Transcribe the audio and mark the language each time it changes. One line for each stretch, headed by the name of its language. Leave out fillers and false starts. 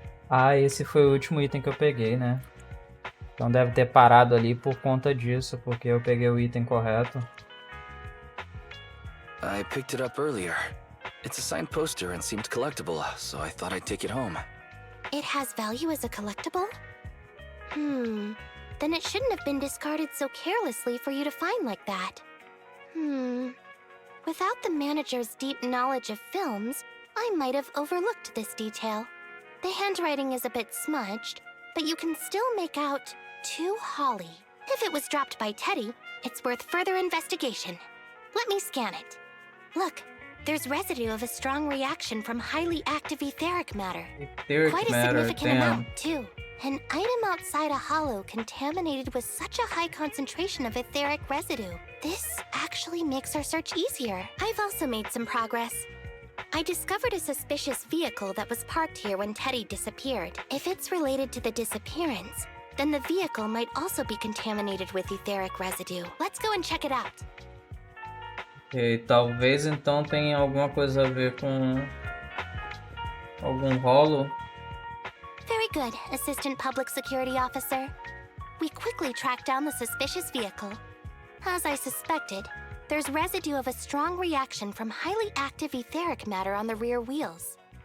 Portuguese: Ah, esse foi o último item que eu peguei, né? Então deve ter parado ali por conta disso, porque eu peguei o item correto.
English: I picked it up earlier. It's a signed poster and seemed collectible, so I thought I'd take it home. It has value as a collectible? Then it shouldn't have been discarded so carelessly for you to find like that. Without the manager's deep knowledge of films, I might have overlooked this detail. The handwriting is a bit smudged, but you can still make out "To Holly." If it was dropped by Teddy, it's worth further investigation. Let me scan it. Look, there's residue of a strong reaction from highly active etheric matter. Quite a significant amount, too. An item outside a hollow contaminated with such a high concentration of etheric residue. This actually makes our search easier. I've also made some progress. I discovered a suspicious vehicle that was parked here when Teddy disappeared. If it's related to the disappearance, then the vehicle might also be contaminated with etheric residue. Let's go and check it out.
Portuguese: E talvez então tenha alguma coisa a ver com algum rolo.
English: Very good, Assistant Public Security Officer. We quickly tracked down the suspicious vehicle. As I suspected, there's residue of a strong reaction from highly active etheric matter on the rear wheels.